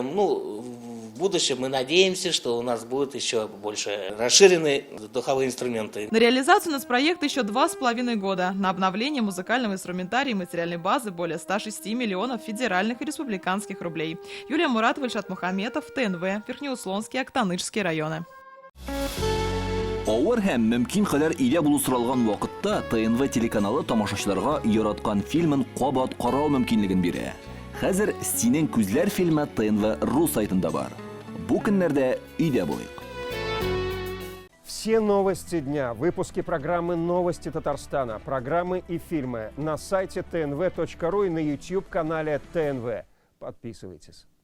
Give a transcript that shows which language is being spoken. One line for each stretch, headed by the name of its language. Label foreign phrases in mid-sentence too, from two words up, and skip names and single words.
Russian: В будущем мы надеемся, что у нас будет еще больше расширенные духовые инструменты. На реализацию нацпроекта еще 2,5 года. На обновление музыкального инструментария и материальной базы более 106 миллионов федеральных и республиканских рублей. Юлия Муратова, Ильшат Мухаметов, ТНВ, Верхнеуслонский, Актанышские районы.
Tatar: Ауыр һәм мөмкин кадәр илә булу соралган вакытта ТНВ телеканалы тамашачыларга яраткан фильмын кабат карау мөмкинлеген бирә. Хәзер «Синең күзләр» фильмы ТНВ.ру сайтында бар. Бу көннәрдә өйдә булыйк.
Russian: Все новости дня, выпуски программы «Новости Татарстана», программы и фильмы на сайте tnv.ru и на YouTube-канале ТНВ. Подписывайтесь.